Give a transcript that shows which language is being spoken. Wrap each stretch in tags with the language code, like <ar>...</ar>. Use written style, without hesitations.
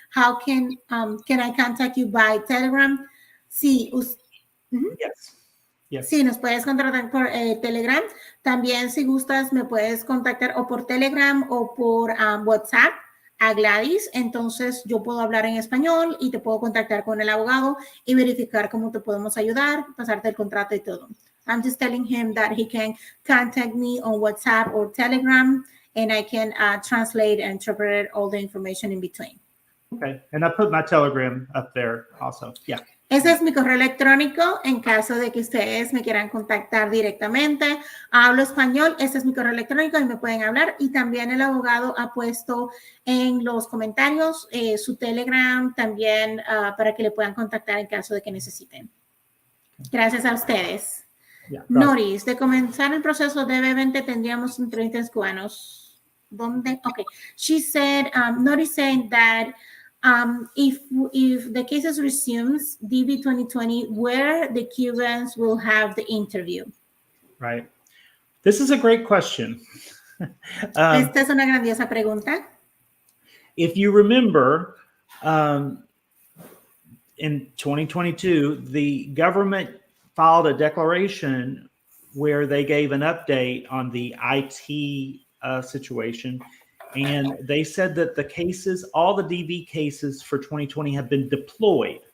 <en>How can I contact you by Telegram?</en> <es>Sí.</es> <en>Yes.</en> <es>Sí, nos puedes contactar por Telegram. También si gustas me puedes contactar o por Telegram o por WhatsApp a Gladys. Entonces yo puedo hablar en español y te puedo contactar con el abogado y verificar cómo te podemos ayudar, pasarte el contrato y todo.</es> <en>I'm just telling him that he can contact me on WhatsApp or Telegram and I can translate and interpret all the information in between. Okay, and I put my Telegram up there also. Yeah.</en> <es>Ese es mi correo electrónico en caso de que ustedes me quieran contactar directamente. Hablo español, ese es mi correo electrónico y me pueden hablar. Y también el abogado ha puesto en los comentarios su Telegram también para que le puedan contactar en caso de que necesiten. Gracias a ustedes. Yeah, Noris, de comenzar el proceso de B20 tendríamos 30 cubanos. ¿Dónde?</es> <en>Okay. She said, Noris saying that If the cases resumes DB 2020, where the Cubans will have the interview? Right. This is a great question.</en> <es>Esta es una grandiosa pregunta.</es> <en>If you remember, in 2022, the government filed a declaration where they gave an update on the IT situation. And they said that the cases, all the DV cases for 2020 have been deployed.</en>